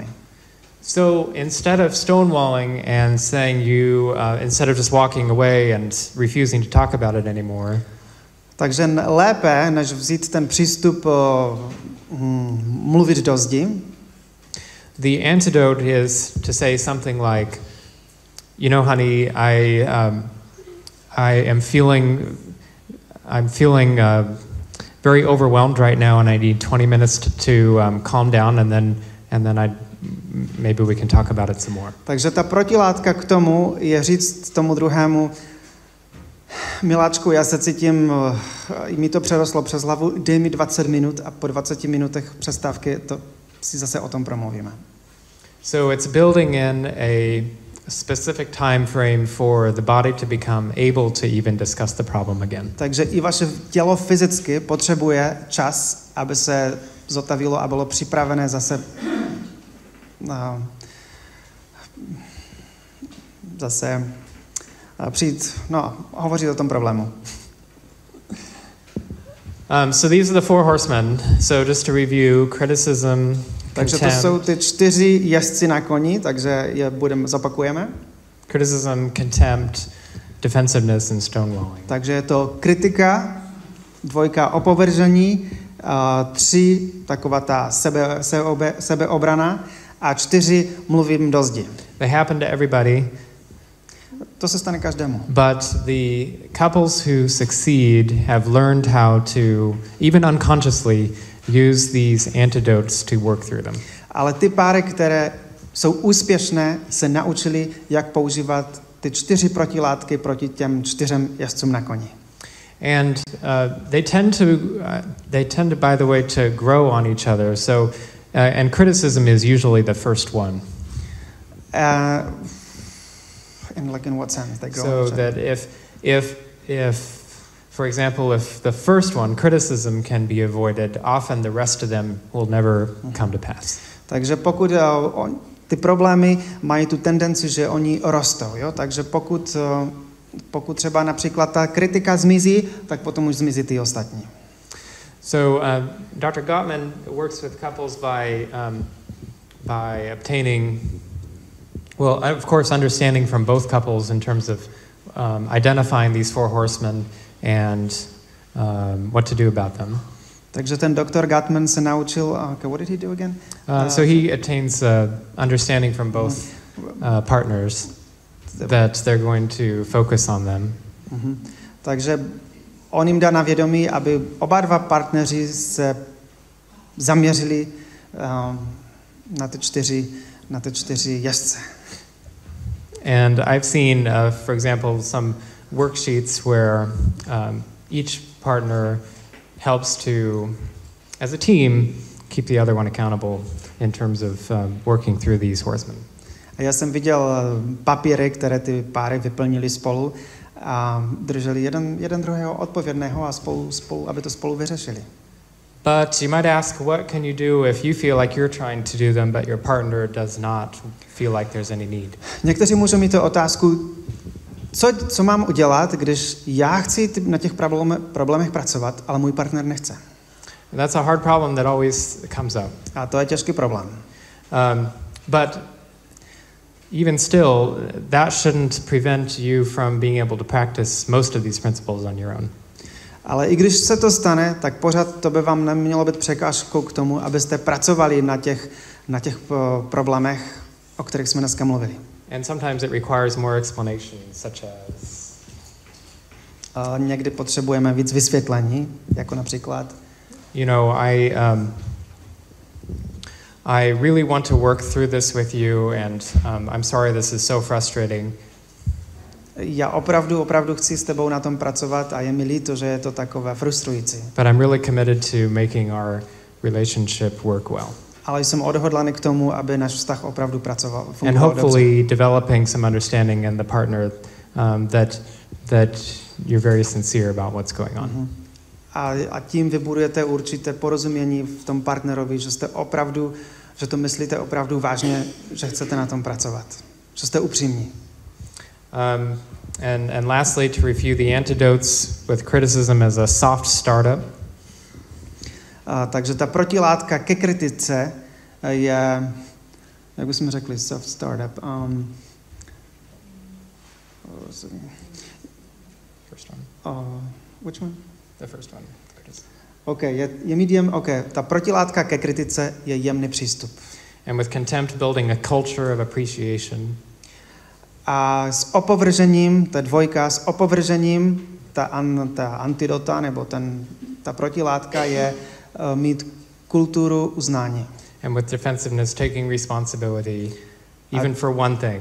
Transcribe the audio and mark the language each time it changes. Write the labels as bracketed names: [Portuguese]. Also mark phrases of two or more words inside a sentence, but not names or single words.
[English] So instead of stonewalling and saying instead of just walking away and refusing to talk about it anymore, [Czech] takže lépe, než vzít ten přístup mluvit do zdi, [English] the antidote is to say something like, you know, honey, I'm feeling very overwhelmed right now, and I need 20 minutes to calm down, and then maybe we can talk about it some more. [Czech] Takže ta protilátka k tomu je říct tomu druhému: miláčku, já se cítím, mi to přerostlo přes hlavu, dej mi 20 minut a po 20 minutech přestávky to si zase o tom promluvíme. [English] So it's building in a specific time frame for the body to become able to even discuss the problem again. [Czech] Takže i vaše tělo fyzicky potřebuje čas, aby se zotavilo a bylo připravené zase přijít, hovořit o tom problému. [English] So these are the four horsemen. So just to review, criticism, [Czech] takže to jsou ty 4 jezdci na koni, takže je zopakujeme. [English] Criticism, contempt, defensiveness and stonewalling. [Czech] Takže je to kritika, 2 opovržení, 3 taková ta sebeobrana a 4 mluvím do zdi. [English] They happen to everybody. [Czech] To se stane každému. [English] But the couples who succeed have learned how to, even unconsciously, use these antidotes to work through them. [Czech] Ale ty páry, které jsou úspěšné, se naučili, jak používat ty 4 protilátky proti těm 4 jezdcům na koni. [English] And they tend to, by the way, to grow on each other. So, and criticism is usually the first one. In what sense they grow? So that if, for example, if the first one, criticism, can be avoided, often the rest of them will never come to pass. [Czech] Takže pokud ty problémy mají tu tendenci, že oni rostou, jo? Takže pokud třeba například ta kritika zmizí, tak potom už zmizí ty ostatní. [English] So Dr. Gottman works with couples by obtaining, well, of course, understanding from both couples in terms of identifying these 4 horsemen and what to do about them. [Czech] Takže ten doktor Gottman se naučil, [English] what did he do again? So he attains understanding from both partners that they're going to focus on them. [Czech] Takže on jim dá na vědomí, aby oba 2 partneři se zaměřili na ty 4 jezdce. [English] And I've seen, for example, some worksheets where each partner helps to, as a team, keep the other one accountable in terms of working through these horsemen. [Czech] A já jsem viděl papíry, které ty páry vyplnili spolu a drželi jeden druhého odpovědného a spolu, aby to spolu vyřešili. [English] But you might ask, what can you do if you feel like you're trying to do them, but your partner does not feel like there's any need? [Czech] Někteří můžou mít tu otázku, co mám udělat, když já chci na těch problémech pracovat, ale můj partner nechce. [English] That's a hard problem that always comes up. [Czech] A to je těžký problém. [English] But even still, that shouldn't prevent you from being able to practice most of these principles on your own. [Czech] Ale i když se to stane, tak pořád to by vám nemělo být překážkou k tomu, abyste pracovali na těch problémech, o kterých jsme dneska mluvili. [English] And sometimes it requires more explanation, such as... [Czech] Někdy potřebujeme víc vysvětlení, jako například... [English] You know, I really want to work through this with you, and I'm sorry this is so frustrating. [Czech] Já opravdu chci s tebou na tom pracovat a je mi líto, že je to takové frustrující. [English] But I'm really committed to making our relationship work well. [Czech] ale jsem odhodlaný k tomu, aby náš vztah opravdu pracoval. [English] And hopefully developing some understanding in the partner that you're very sincere about what's going on. [Czech] A tím vybudujete určité porozumění v tom partnerovi, že jste opravdu, že to myslíte opravdu vážně, že chcete na tom pracovat. Že jste upřímní. [English] And lastly, to review the antidotes with criticism as a soft startup. [Czech] Takže ta protilátka ke kritice je, jak bychom řekli, [English] soft startup. First one. Which one? The first one. [Czech] Ta protilátka ke kritice je jemný přístup. [English] And with contempt, building a culture of appreciation. [Czech] A s opovržením, ta dvojka, s opovržením, ta antidota, nebo ta protilátka je mít kulturu uznání. [English] And with defensiveness, taking responsibility, even for one thing.